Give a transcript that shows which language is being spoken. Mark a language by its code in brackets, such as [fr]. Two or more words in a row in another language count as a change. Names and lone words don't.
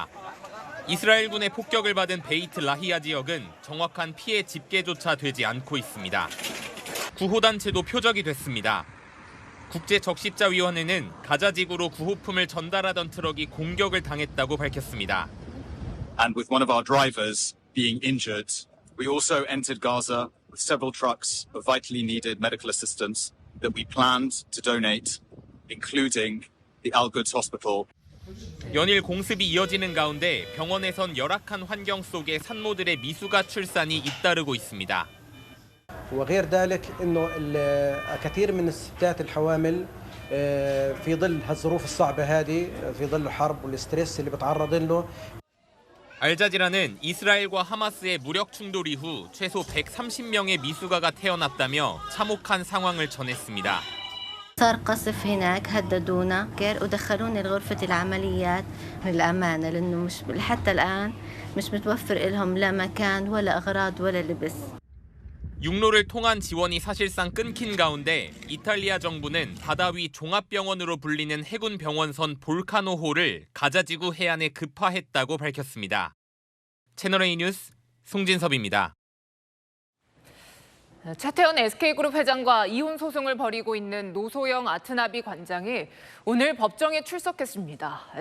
[ko] 이스라엘군의 폭격을 받은 베이트 라히아 지역은 정확한 피해 집계조차 되지 않고 있습니다. 구호단체도 표적이 됐습니다. 국제적십자위원회는 가자 지구로 구호품을 전달하던 트럭이 공격을 당했다고 밝혔습니다. [en] And with one of our drivers being injured, we also entered Gaza with several trucks of vitally needed medical assistance that we planned to donate, including the Al-Quds Hospital. [ko] 연일 공습이 이어지는 가운데 병원에선 열악한 환경 속에 산모들의 미수가 출산이 잇따르고 있습니다. [ar] وغير ذلك انه الكثير من الستات الحوامل في ظل هالظروف الصعبه هذه في ظل الحرب والستريس اللي بتعرضن له. [ko] 알자지라는 이스라엘과 하마스의 무력 충돌 이후 최소 130명의 미수가가 태어났다며 참혹한 상황을 전했습니다. [ar] صار قصف هناك هددونا ودخلونا لغرفة العمليات للأمانة لأنه مش حتى الآن مش متوفر لهم لا مكان ولا أغراض ولا لبس. [ko] 육로를 통한 지원이 사실상 끊긴 가운데 이탈리아 정부는 바다 위 종합병원으로 불리는 해군 병원선 볼카노호를 가자지구 해안에 급파했다고 밝혔습니다. 채널A 뉴스 송진섭입니다. 차태현 SK그룹 회장과 이혼 소송을 벌이고 있는 노소영 아트나비 관장이 오늘 법정에 출석했습니다.